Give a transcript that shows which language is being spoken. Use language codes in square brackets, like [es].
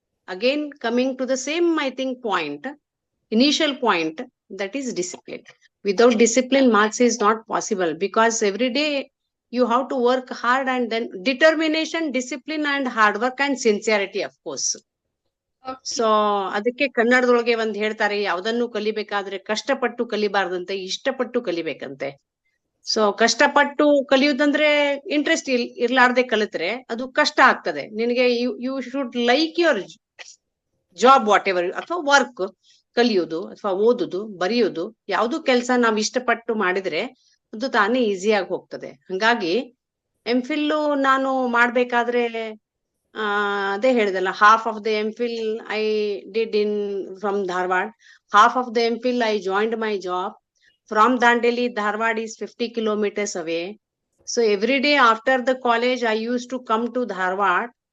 [en] Again, coming to the same, I think, initial point, that is discipline. Without discipline, maths is not possible, because every day you have to work hard, and then determination, discipline, and hard work, and sincerity, of course. Okay. [kn] So ಅದಕ್ಕೆ ಕನ್ನಡದೊಳಗೆ ಒಂದ್ ಹೇಳ್ತಾರೆ, ಯಾವ್ದನ್ನು ಕಲಿಬೇಕಾದ್ರೆ ಕಷ್ಟಪಟ್ಟು ಕಲಿಬಾರ್ದಂತೆ, ಇಷ್ಟಪಟ್ಟು ಕಲಿಬೇಕಂತೆ. So ಕಷ್ಟಪಟ್ಟು ಕಲಿಯುವುದಂದ್ರೆ interest ಇರ್ಲಾರ್ದೆ ಕಲಿತ್ರೆ ಅದು ಕಷ್ಟ ಆಗ್ತದೆ ನಿನಗೆ. [en] you should like your job, whatever, [kn] ಅಥವಾ ವರ್ಕ್, ಕಲಿಯೋದು ಅಥವಾ ಓದುದು, ಬರೆಯೋದು, ಯಾವ್ದು ಕೆಲಸ ನಾವ್ ಇಷ್ಟಪಟ್ಟು ಮಾಡಿದ್ರೆ ಅದು ತಾನೇ ಈಸಿಯಾಗಿ ಹೋಗ್ತದೆ. ಹಂಗಾಗಿ MPhil ನಾನು ಮಾಡ್ಬೇಕಾದ್ರೆ ಅದೇ ಹೇಳಿದಲ್ಲ, [en] half of the MPhil I did in from Dharwad. Half of the MPhil I joined my job from Dandeli. Dharwad is 50 kilometers away. So every day after the college, I used to come to Dharwad.